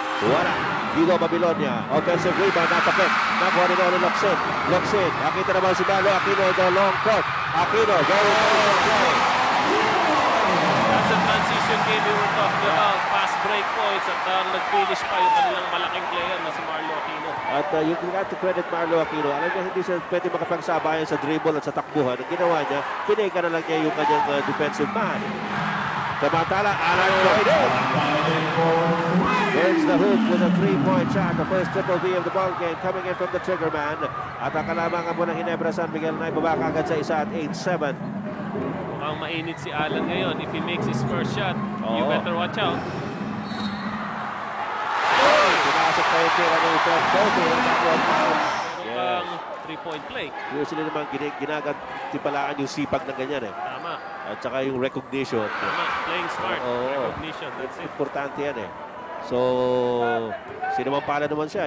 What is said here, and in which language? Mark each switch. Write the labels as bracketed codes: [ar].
[tl] Wala. Hugo Babylonia. [en] Offensive rebound. [tl] Napakit. Nakuha ni Noli Locsin. Locsin. Nakita naman si [en] Marlo Aquino the long court. Aquino going to play. That's a transition game we were talking about. Fast break points [tl] at nag-finish pa yung kanilang malaking player na si Marlo Aquino. At [en] you got to credit Marlo Aquino. [tl] Alam niya hindi siya pwede makapagsabayan sa dribble at sa takbuhan. Ang ginawa niya, pineka na lang niya yung kanyang defensive man. [en] Samantala, Alan Kaidik hits the hoop with a 3-point shot. The first triple B of the ball game coming in from the trigger man. [tl] At ang kalamangan po ng Ginebra San Miguel na ibaba kagad sa 1 at 8-7. Mukhang mainit si Alan ngayon. [en] If he makes his first shot, you better watch out. [tl] Pinasok pa yung tira ng Fred Cofield. Meron 3-point play. Usually naman ginagatipalaan yung sipag ng ganyan eh. Tama. At saka yung recognition. Tama. [en] Playing smart. Recognition. That's it. [tl] Importante yan eh. So, sinamampala naman siya.